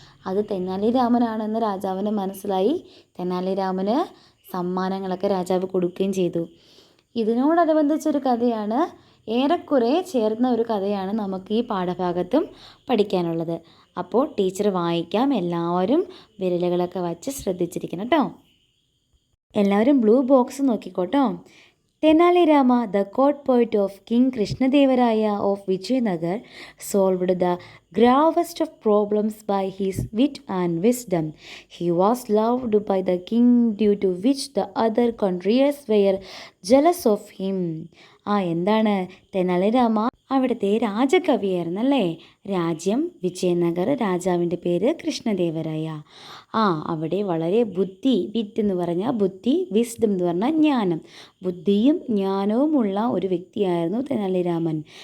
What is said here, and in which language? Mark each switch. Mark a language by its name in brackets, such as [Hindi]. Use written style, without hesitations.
[Malayalam] അത് തെനാലിരാമനാണെന്ന് രാജാവിന് മനസ്സിലായി. തെനാലിരാമന് സമ്മാനങ്ങളൊക്കെ രാജാവ് കൊടുക്കുകയും ചെയ്തു. ഇതിനോടനുബന്ധിച്ചൊരു കഥയാണ് ഏറെക്കുറെ ചേർന്ന ഒരു കഥയാണ് നമുക്ക് ഈ പാഠഭാഗത്തും പഠിക്കാനുള്ളത്. അപ്പോൾ ടീച്ചർ വായിക്കാം, എല്ലാവരും വിരലുകളൊക്കെ വച്ച് ശ്രദ്ധിച്ചിരിക്കണം കേട്ടോ. എല്ലാവരും blue box നോക്കിക്കോട്ടോ. [English] Tenali Rama, the court poet of King Krishnadevaraya of Vijayanagar, solved the gravest of problems by his wit and wisdom. He was loved by the king, due to which the other courtiers were jealous of him. [Malayalam] എന്താണ് തെനാലി രാമ അവിടുത്തെ രാജകവിയായിരുന്നല്ലേ. രാജ്യം വിജയനഗർ, രാജാവിൻ്റെ പേര് കൃഷ്ണദേവരായ. അവിടെ വളരെ വിറ്റ് എന്ന് പറഞ്ഞാൽ ബുദ്ധി, വിസ്ഡം എന്ന് പറഞ്ഞാൽ ജ്ഞാനം, ബുദ്ധിയും ജ്ഞാനവുമുള്ള ഒരു വ്യക്തിയായിരുന്നു തെനാലിരാമൻ.